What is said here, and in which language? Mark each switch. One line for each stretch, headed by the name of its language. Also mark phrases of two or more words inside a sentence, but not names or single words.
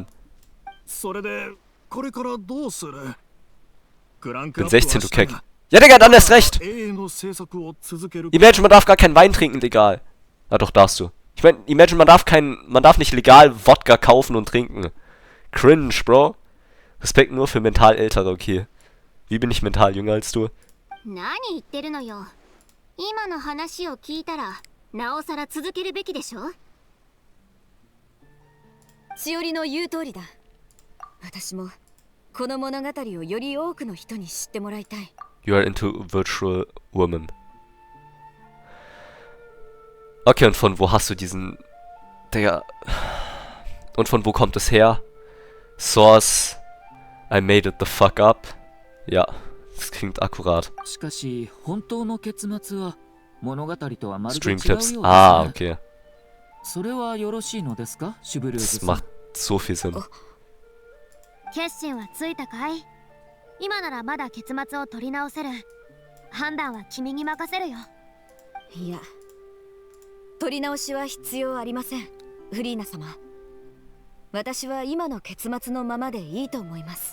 German: Ich bin 16, du Keck. Ja, Digga, dann erst recht. Imagine, man darf gar keinen Wein trinken, legal. Ah, doch, darfst du. Ich meine, imagine, man darf nicht legal Wodka kaufen und trinken. Cringe, Bro. Respekt nur für mental Ältere, okay. Wie bin ich mental jünger als du?
Japanese: 何言ってるのよ。今の話を聞いたら、なおさら続けるべきでしょ。しおりの言う通りだ。私もこの物語をより多くの人に知ってもらいたい。
English: You are into virtual woman.
German: Okay, und von wo hast du diesen... Digga... Und von wo kommt es her?
English: Source... I made it the fuck up.
German: Ja, das klingt akkurat.
Japanese: しかし本当の結末は物語とはまるで違うよう
German: Stream
Japanese: です
German: Clips.
Japanese: ね。
German: Ah, okay.
Japanese: それはよろしいのですか、シュブルー
German: Das
Japanese: ズさん。
German: macht so viel Sinn.
Japanese: 決心はついたかい？今ならまだ結末を取り直せる。判断は君に任せるよ。いや、取り直しは必要ありません、フリーナ様。私は今の結末のままでいいと思います。